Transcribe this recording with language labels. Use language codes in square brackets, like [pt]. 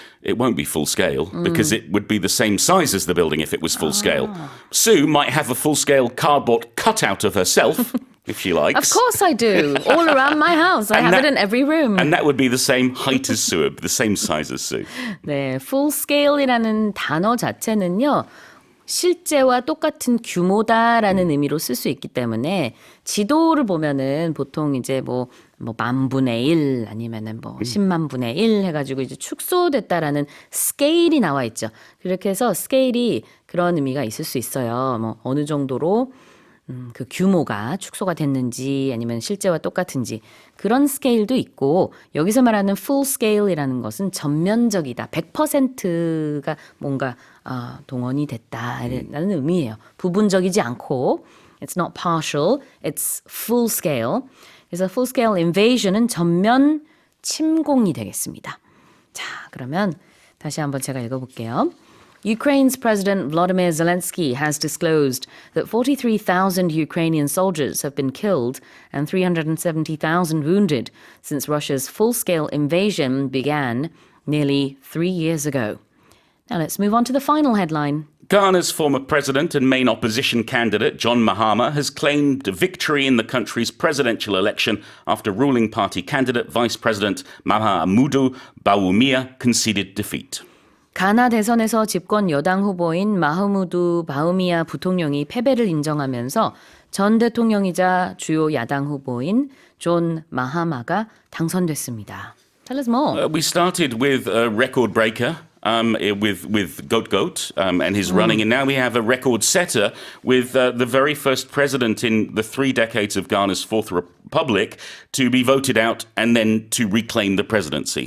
[en] It won't be full-scale because it would be the same size as the building if it was full-scale. Sue might have a full-scale cardboard cutout of herself, if she likes. Of course I do. All around my house. I have it in every room. And that would be the same height as Sue, the same size as Sue. [ko] 네, full scale이라는 단어 자체는요. 실제와 똑같은 규모다라는 의미로 쓸 수 있기 때문에 지도를 보면은 보통 이제 뭐 10,000분의 1 아니면은 뭐 100,000분의 1 해가지고 이제 축소됐다라는 스케일이 나와 있죠. 그렇게 해서 스케일이 그런 의미가 있을 수 있어요. 뭐 어느 정도로 그 규모가 축소가 됐는지 아니면 실제와 똑같은지 그런 스케일도 있고 여기서 말하는 full scale이라는 것은 전면적이다. 100%가 뭔가 동원이 됐다라는 의미예요. 부분적이지 않고 [en] It's not partial, it's full scale. [ko] 그래서 full scale invasion은 전면 침공이 되겠습니다. 자, 그러면 다시 한번 제가 읽어볼게요. [en] Ukraine's President Volodymyr Zelensky has disclosed that 43,000 Ukrainian soldiers have been killed and 370,000 wounded since Russia's full-scale invasion began nearly 3 years ago. Now let's move on to the final headline. Ghana's former president and main opposition candidate, John Mahama, has claimed victory in the country's presidential election after ruling party candidate Vice President Mahamudu Bawumia conceded defeat. [ko] 가나 대선에서 집권 여당 후보인 마흐무두 바우미야 부통령이 패배를 인정하면서 전 대통령이자 주요 야당 후보인 존 마하마가 당선됐습니다. [en] Tell us more. We started with a record breaker. With Goat and his running. And now we have a record setter with the very first president in the 3 decades of Ghana's Fourth Republic to be voted out and then to reclaim the presidency.